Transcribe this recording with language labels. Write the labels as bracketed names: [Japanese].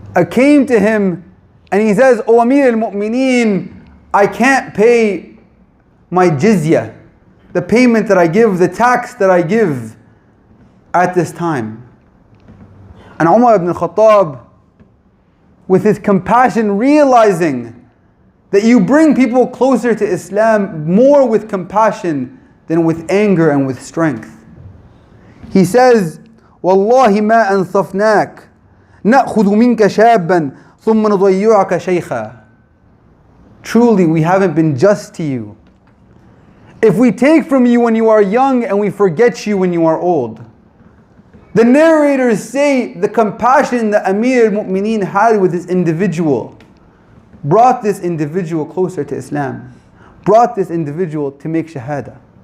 [English] Came to him and he says, O Amir al-Mu'mineen, I can't pay my jizya, the payment that I give, the tax that I give at this time. And Umar ibn Khattab, with his compassion, realizing that you bring people closer to Islam more with compassion than with anger and with strength. He says, [Arabic] Wallahi ma ansafnak, نأخذ منك شابا ثم نضيعك شيخا. [English] Truly, we haven't been just to you. If we take from you when you are young and we forget you when you are old. The narrators say the compassion that Amir al-Mu'mineen had with this individual brought this individual closer to Islam, brought this individual to make shahada.